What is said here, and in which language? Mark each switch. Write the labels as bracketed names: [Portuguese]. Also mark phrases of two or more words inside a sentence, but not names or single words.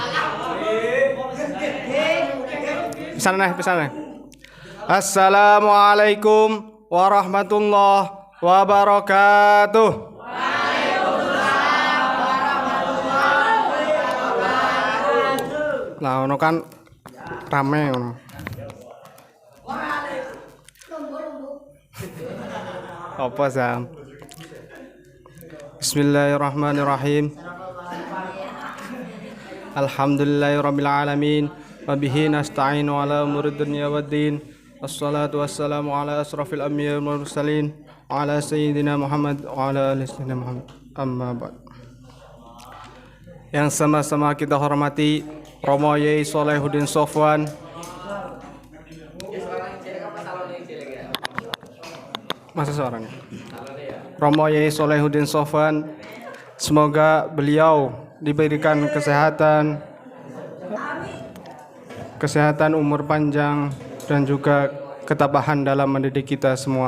[Javanese] Pisan. [Arabic] السلام عليكم ورحمة الله وبركاته. [Javanese] Lah ono kan rame ono. Apa Sam? [Arabic] بسم الله الرحمن الرحيم. الحمد لله رب العالمين وبه نستعين على أمور الدنيا والدين. والصلاة والسلام على أشرف الأنبياء والمرسلين وعلى سيدنا محمد وعلى آل سيدنا محمد. أما بعد. [Indonesian] Yang sama-sama kita hormati Romo Yai Solehuddin Sofwan, masa seorang Romo Yai Solehuddin Sofwan, semoga beliau diberikan kesehatan, umur panjang, dan juga ketabahan dalam mendidik kita semua.